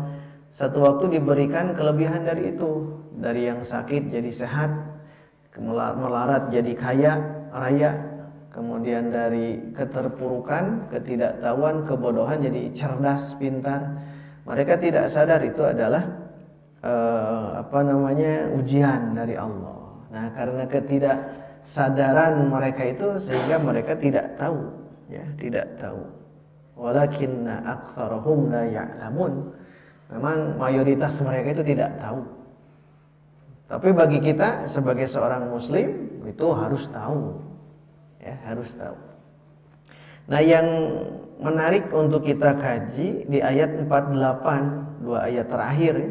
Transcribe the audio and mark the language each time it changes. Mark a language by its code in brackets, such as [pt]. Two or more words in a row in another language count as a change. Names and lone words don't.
[id] Satu waktu diberikan kelebihan dari itu, dari yang sakit jadi sehat, melarat jadi kaya raya, kemudian dari keterpurukan, ketidaktahuan, kebodohan jadi cerdas, pintar. Mereka tidak sadar itu adalah ujian dari Allah. Nah, karena ketidaksadaran mereka itu sehingga mereka tidak tahu, ya, tidak tahu. [ar] ولكن أكثرهم لا يعلمون. [id] Memang mayoritas mereka itu tidak tahu. Tapi bagi kita sebagai seorang muslim itu harus tahu. Ya, harus tahu. Nah, yang menarik untuk kita kaji di ayat 48, dua ayat terakhir ya.